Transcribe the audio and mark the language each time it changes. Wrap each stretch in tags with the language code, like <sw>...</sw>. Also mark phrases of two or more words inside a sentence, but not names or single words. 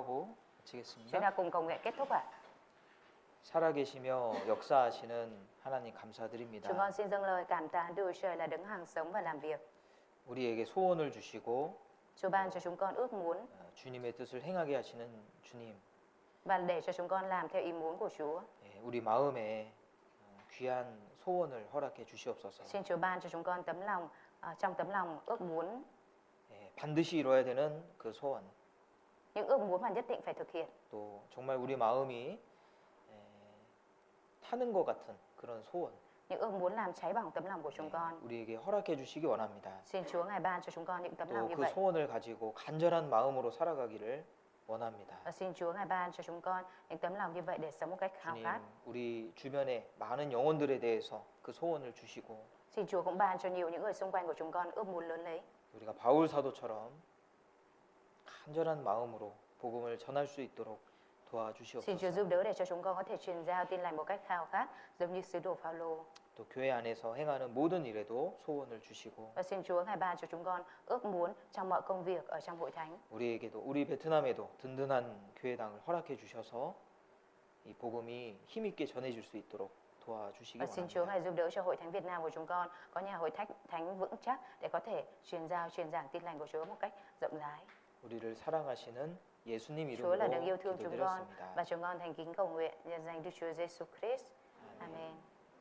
<vi>Chúng</vi> <ko>마치겠습니다.</ko> <vi>ta cùng cầu nguyện kết thúc ạ.</vi> <ko>살아계시며 역사하시는 하나님</ko> <vi>Chúng</vi> <ko>감사드립니다.</ko> <vi>con xin dâng lời cảm tạ Đức Chúa Trời là đứng hàng sống và làm việc.</vi> <ko>우리에게 소원을 주시고</ko> <vi>Chúa ban cho chúng con ước muốn</vi> <ko>주님의 뜻을 행하게 하시는 주님,</ko> <vi>và để cho chúng con làm theo ý muốn của Chúa.</vi> <ko>예, 우리 마음에 귀한 소원을 허락해 주시옵소서.</ko> <vi>Xin Chúa ban cho chúng con tấm lòng, trong tấm lòng ước muốn,</vi> <ko>예, 반드시 이루어야 되는 그 소원,</ko> <vi>những ước muốn mà nhất định phải thực hiện.</vi> <ko>또 정말 우리 마음이 타는 것 같은 그런 소원,</ko> <vi>Những ước muốn làm cháy bỏng tấm lòng của chúng con.</vi> <ko>우리에게 허락해 주시기 원합니다.</ko> <vi>Xin Chúa Ngài ban cho chúng con những tấm lòng</vi> <ko>또</ko> <vi>như</vi> <ko>그</ko> <vi>vậy.</vi> <ko>소원을 가지고 간절한 마음으로 살아가기를 원합니다.</ko> <vi>Và xin Chúa Ngài ban cho chúng con những tấm lòng như vậy để sống một cách khao</vi> <ko>주님,</ko> <vi>khát.</vi> <ko>우리 주변에 많은 영혼들에 대해서 그 소원을 주시고</ko> <vi>Xin Chúa cũng ban cho nhiều những người xung quanh của chúng con ước muốn lớn lấy.</vi> <ko>우리가 바울 사도처럼 간절한 마음으로 복음을 전할 수 있도록</ko> <vi>Xin Chúa</vi> <ko>도와주시옵소서.</ko> <vi>giúp đỡ để cho chúng con có thể truyền giao tin lành một cách khao khát giống như sứ đồ Phaolô.</vi> <ko>또 교회 안에서 행하는 모든 일에도 소원을 주시고</ko> <vi>Và xin Chúa ngài ban cho chúng con ước muốn trong mọi công việc ở trong hội thánh.</vi> <ko>우리에게도 우리 베트남에도 든든한 교회당을 허락해 주셔서 이 복음이 힘 있게 전해질 수 있도록 도와주시기</ko> <vi>Và xin Chúa</vi> <ko>원합니다.</ko> <vi>ngài giúp đỡ cho hội thánh Việt Nam của chúng con có nhà hội thánh vững chắc để có thể truyền giảng tin lành của Chúa một cách rộng rãi.</vi> <ko>우리를 사랑하시는 예수님</ko> <vi>Chúa là đấng yêu</vi> <ko>이름으로</ko> <vi>thương chúng con</vi> <ko>기도드렸습니다.</ko> <vi>và chúng con thành kính cầu nguyện nhân danh Đức Chúa Giêsu Christ.</vi> <ko>아멘.</ko> <vi>Amen.</vi>